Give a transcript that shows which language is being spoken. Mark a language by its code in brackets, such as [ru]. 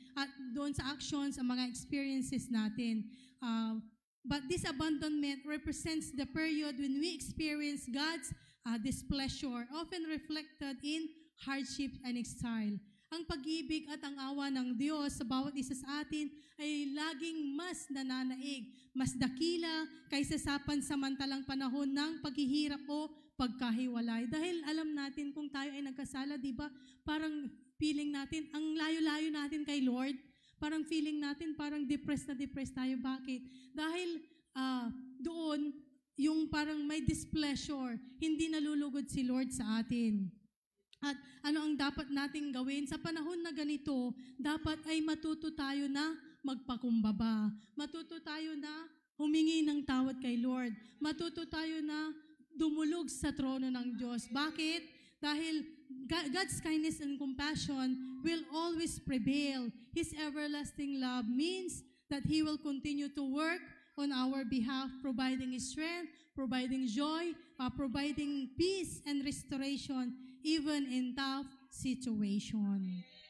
[tl] At doon sa actions, ang mga experiences natin. [en] But this abandonment represents the period when we experience God's displeasure, often reflected in hardship and exile. [tl] Ang pag-ibig at ang awa ng Diyos sa bawat isa sa atin ay laging mas nananaig, mas dakila kaysa sa pansamantalang panahon ng paghihirap o pagkahiwalay. Dahil alam natin kung tayo ay nagkasala, di ba? Parang feeling natin, ang layo-layo natin kay Lord. Parang feeling natin, parang depressed tayo. Bakit? Dahil doon, yung parang may displeasure, hindi nalulugod si Lord sa atin. At ano ang dapat nating gawin? Sa panahon na ganito, dapat ay matuto tayo na magpakumbaba. Matuto tayo na humingi ng tawad kay Lord. Matuto tayo na dumulog sa trono ng Diyos. Bakit? [en] Dahil God's kindness and compassion will always prevail. His everlasting love means that He will continue to work on our behalf, providing strength, providing joy, providing peace and restoration, even in tough situation.